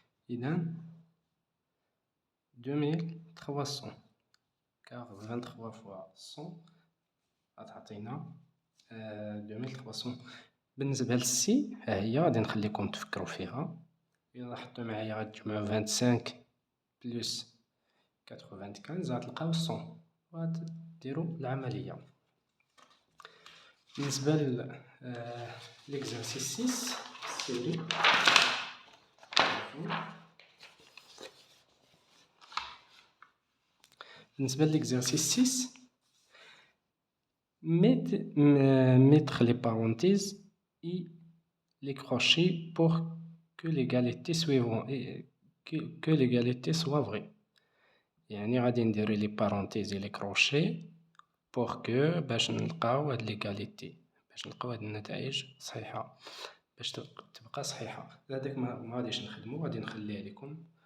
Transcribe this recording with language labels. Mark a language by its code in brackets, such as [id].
[ar] إذا 2300 كار 23 فوا 100 غتعطينا 2300. بالنسبة للسي ها هي، غادي نخليكم تفكروا فيها. إلا لاحظتو معايا غتجمعو 25 بلس 95 غتلقاو 100 وغاديرو العملية. بالنسبة لإكزارسيس 6 سيري، بالنسبة لإكزارسيس 6 [fr] mettre les parenthèses et les crochets pour que l'égalité soit vraie. [ar] يعني غادي نديرو لي بارونتيز و لي كروشي بوغ كو باش نلقاو هاد ليغاليتي، باش نلقاو هاد النتائج صحيحة، باش تبقى صحيحة. هذاك ما غاديش نخدمو، غادي نخليه لكم.